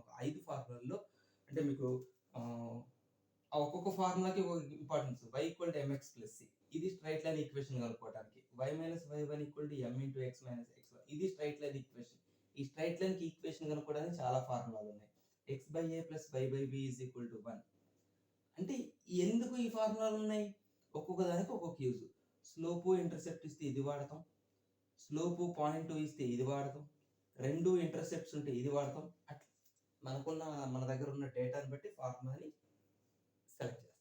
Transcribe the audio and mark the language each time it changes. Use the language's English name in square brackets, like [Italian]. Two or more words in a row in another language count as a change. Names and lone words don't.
[Telugu] ఒక 5 ఫార్ములాల్లో అంటే మీకు ఒక్కొక్క ఫార్ములాకి ఒక ఇంపార్టెన్స్. y = mx + c, ఇది [English] straight line equation [Telugu] కనుక్కోవడానికి. y - y1 = m × x - x1, ఇది [English] straight line equation. [Telugu] ఈ [English] straight line [Telugu] కి ఈక్వేషన్ కనుక్కోవడానికి చాలా ఫార్ములాలు ఉన్నాయి. x/a + y/b = 1. అంటే ఎందుకు ఈ ఫార్ములాలు ఉన్నాయి? ఒక్కొక్క దానికి ఒక్కొక్క యూజ్. [English] slope intercept [Telugu] ఇస్తే ఇది వాడతాం, [English] slope point [Telugu] ఇస్తే ఇది వాడతాం, రెండు ఇంటర్సెప్ట్స్ ఉంటే ఇది వాడతాం. అట్లా మన దగ్గర ఉన్న డేటాని బట్టి ఫార్ములాని సెలెక్ట్ చేస్తాం.